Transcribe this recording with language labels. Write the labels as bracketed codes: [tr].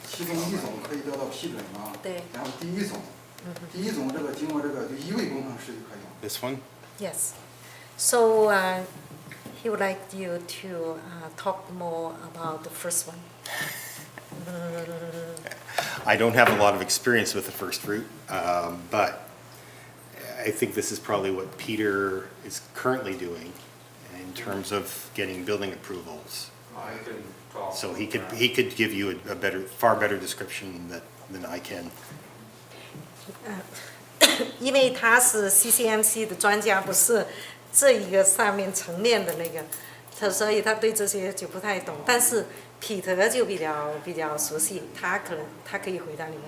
[zh] 其中一种可以得到批准吗？对。然后第一种这个经过这个就一位工程师就可以了。 [en] This one? Yes. So he would like you to talk more about the first one. I don't have a lot of experience with the first route, but I think this is probably what Peter is currently doing in terms of getting building approvals. I can talk. So he could give you a far better description than I can. [zh] 因为他是 CCMC 的专家，不是这一个上面层面的那个，所以他对这些就不太懂。但是彼得就比较熟悉，他可以回答你们。